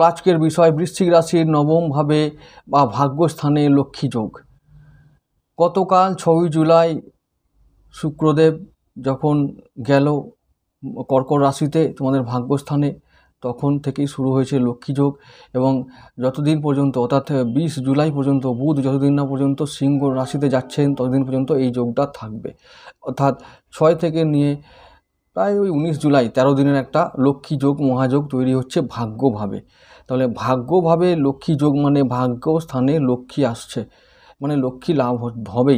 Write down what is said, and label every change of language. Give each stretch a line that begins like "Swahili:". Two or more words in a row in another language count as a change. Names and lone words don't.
Bangla: আজকের বিষয় বৃশ্চিক রাশির নবম ভাবে বা ভাগ্যস্থানে লক্ষ্মী যোগ। গতকাল 6 জুলাই শুক্রদেব যখন গেল কর্কট রাশিতে তোমাদের ভাগ্যস্থানে তখন থেকেই শুরু হয়েছে লক্ষ্মী যোগ এবং যতদিন পর্যন্ত অর্থাৎ 20 जुलाई পর্যন্ত বুধ যতদিন না পর্যন্ত সিংহ রাশিতে যাচ্ছেন ততদিন পর্যন্ত এই যোগটা থাকবে। অর্থাৎ 6 থেকে নিয়ে প্রায় ওই 19 जुलाई 13 দিনের একটা লক্ষ্মী যোগ মহাযোগ তৈরি হচ্ছে ভাগ্যভাবে। তাহলে ভাগ্যভাবে লক্ষ্মী যোগ মানে ভাগ্য স্থানে লক্ষ্মী আসছে, মানে লক্ষ্মী লাভ হবেই।